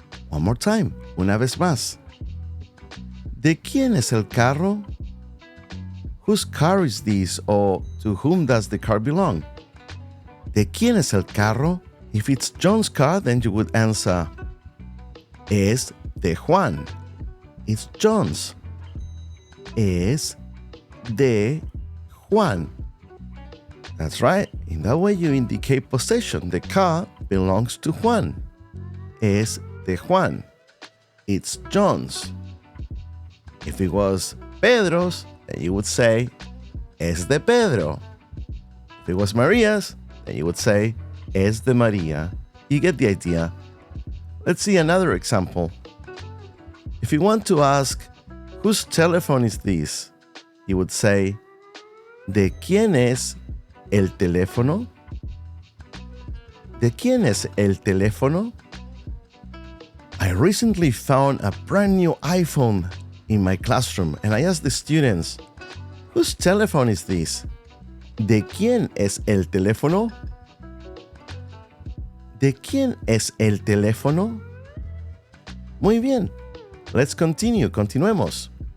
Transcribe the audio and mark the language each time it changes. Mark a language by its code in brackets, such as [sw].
[en] One more time, [es] una vez más. ¿De quién es el carro? [en] Whose car is this or to whom does the car belong? [es] ¿De quién es el carro? [en] If it's John's car, then you would answer, [es] es de Juan. [en] It's John's. [es] Es de Juan. [en] That's right. In that way you indicate possession. The car belongs to Juan. [es] Es de Juan. [en] It's John's. If it was Pedro's, then you would say, [es] es de Pedro. [en] If it was Maria's, then you would say, [es] es de Maria. [en] You get the idea. Let's see another example. If you want to ask, whose telephone is this? You would say, [es] ¿de quién es el teléfono? ¿De quién es el teléfono? [en] I recently found a brand new iPhone in my classroom and I asked the students, whose telephone is this? [es] ¿De quién es el teléfono? ¿De quién es el teléfono? Muy bien. [en] Let's continue. [es] Continuemos.